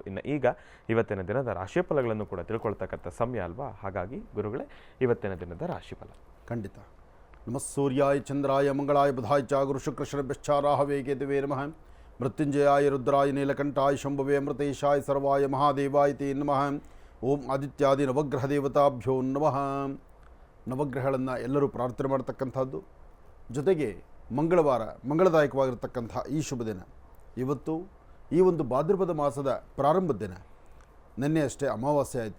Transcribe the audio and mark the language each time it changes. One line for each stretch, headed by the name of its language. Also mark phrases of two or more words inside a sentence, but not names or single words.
Kannada: ಇನ್ನು ಈಗ ಇವತ್ತಿನ ದಿನದ ರಾಶಿಫಲಗಳನ್ನು ಕೂಡ ತಿಳ್ಕೊಳ್ತಕ್ಕಂಥ ಸಮಯ ಅಲ್ವಾ? ಹಾಗಾಗಿ ಗುರುಗಳೇ, ಇವತ್ತಿನ ದಿನದ ರಾಶಿಫಲ ಖಂಡಿತ.
Sanskrit: ನಮಃ ಸೂರ್ಯಾಯ ಚಂದ್ರಾಯ ಮಂಗಳಾಯ ಬುಧಾಯ ಚ ಗುರು ಶುಕ್ರ ಶರಭ್ಯಶ್ಚ ರಾಹವೇ ಕೇತುವೇ ನಮಃ. ಮೃತ್ಯುಂಜಯಾಯ ರುದ್ರಾಯ ನೀಲಕಂಠಾಯ ಶಂಭವೇ ಅಮೃತೇಶಾಯ ಸರ್ವಾಯ ಮಹಾದೇವಾಯ ತೇ ನಮಃ. ಓಂ ಆದಿತ್ಯಾದಿ ನವಗ್ರಹ ದೇವತಾಭ್ಯೋ ನಮಃ.
Kannada: ನವಗ್ರಹಗಳನ್ನು ಎಲ್ಲರೂ ಪ್ರಾರ್ಥನೆ ಮಾಡ್ತಕ್ಕಂಥದ್ದು. ಜೊತೆಗೆ ಮಂಗಳವಾರ ಮಂಗಳದಾಯಕವಾಗಿರ್ತಕ್ಕಂಥ ಈ ಶುಭ ದಿನ. ಇವತ್ತು ಈ ಒಂದು ಭಾದ್ರಪದ ಮಾಸದ ಪ್ರಾರಂಭದ ದಿನ. ನಿನ್ನೆ ಅಷ್ಟೇ ಅಮಾವಾಸ್ಯೆ ಆಯಿತು.